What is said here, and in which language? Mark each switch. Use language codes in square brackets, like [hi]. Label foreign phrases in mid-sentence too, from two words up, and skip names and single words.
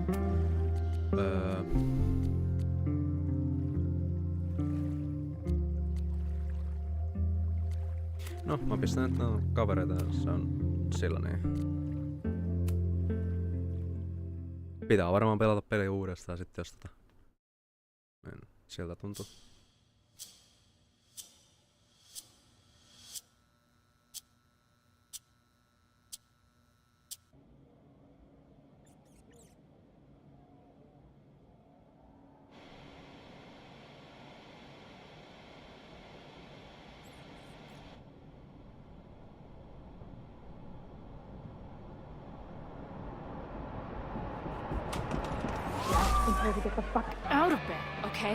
[fi] No, mä pistän nyt nää kavereita, se on sillä niin. Pitää varmaan pelata peli uudestaan sitten, jos sieltä tuntuu. [en] Her to get the fuck out of bed, okay?